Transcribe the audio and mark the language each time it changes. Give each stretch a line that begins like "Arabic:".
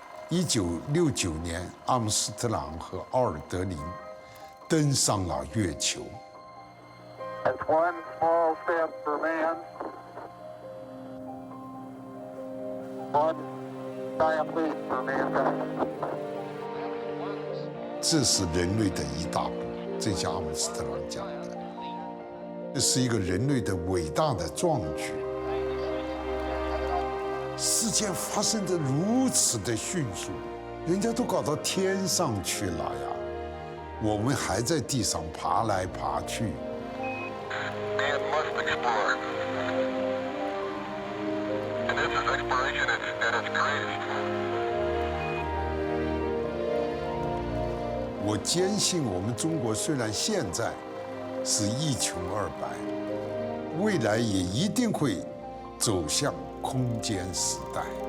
Chinese: 1969年，阿姆斯特朗和奥尔德林登上了月球。
English: That's one small step for man, one giant leap for mankind.
Chinese: 这是人类的一大步，这像阿姆斯特朗讲的，这是一个人类的伟大的壮举。事件发生得如此的迅速，人家都搞到天上去了呀，我们还在地上爬来爬去。
English: Man must explore, and this is exploration at its greatest.
Chinese: 我坚信，我们中国虽然现在是一穷二白，未来也一定会走向空间时代。